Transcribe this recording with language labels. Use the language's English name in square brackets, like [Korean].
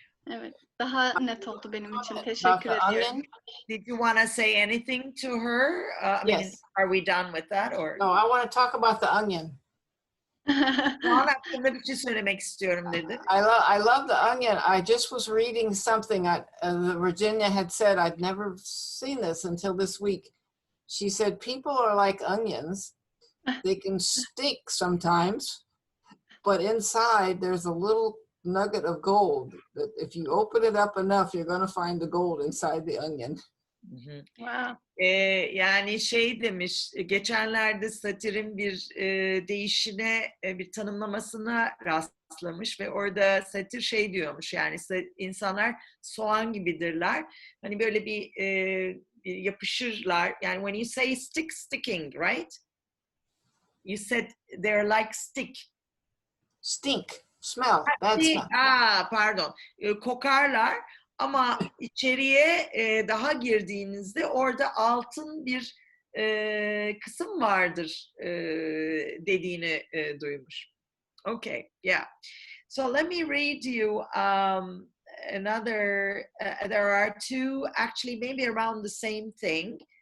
[Turkish] Evet, daha net oldu benim için. [English] About [Turkish] Teşekkür [English] the [Turkish] ediyorum. [English] onion? Did you want to say anything to her? I mean, Yes. are we done with that or? No, I want to talk about the onion. [Turkish] Soğan hakkında bir şey söylemek istiyorum dedi. [English] I love the onion. I just was reading something Virginia had said. I'd never seen this until this week. She said people are like onions. They can stink sometimes, but inside there's a little nugget of gold that if you open it up enough, you're going to find the gold inside the onion. Wow. [Turkish] Yani şey demiş, geçenlerde Satir'in bir değişine, bir tanımlamasına rastlamış ve orada Satir şey diyormuş, yani insanlar soğan gibidirler. Hani böyle bir yapışırlar. [English] Yani when you say stick, sticking, right? You said they're like stick. Stink, smell, bad smell. [Turkish] Pardon. Kokarlar ama içeriye daha girdiğinizde orada altın bir kısım vardır dediğini duymuş. [English] Okay, yeah. So let me read you another, there are two, actually maybe around the same thing.